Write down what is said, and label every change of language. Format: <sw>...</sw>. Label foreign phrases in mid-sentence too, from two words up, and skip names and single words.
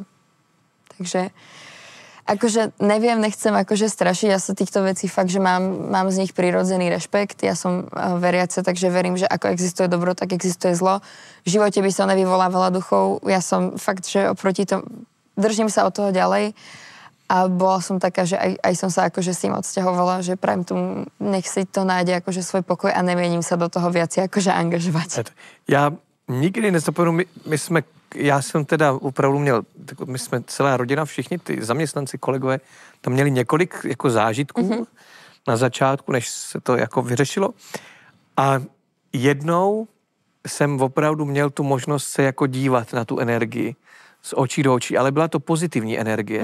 <sk>Takže akože neviem, nechcem akože strašiť, ja sa týchto vecí fakt, že mám z nich prirodzený rešpekt, ja som veriaca, takže verím, že ako existuje dobro, tak existuje zlo. V živote by som nevyvolávala duchov, ja som fakt, že oproti tomu, držím sa od toho ďalej a bola som taká, že aj som sa akože s tým odsťahovala, že prajem tomu, nech si to nájde akože svoj pokoj a nemienim sa do toho viac akože angažovať.</sk> <cs>Já nikdy nezapomenu, já jsem teda opravdu měl, my jsme celá rodina, všichni ty zaměstnanci, kolegové, tam měli několik jako zážitků na začátku, než se to jako vyřešilo. A jednou jsem opravdu měl tu možnost se jako dívat na tu energii z očí do očí, ale byla to pozitivní energie.</cs>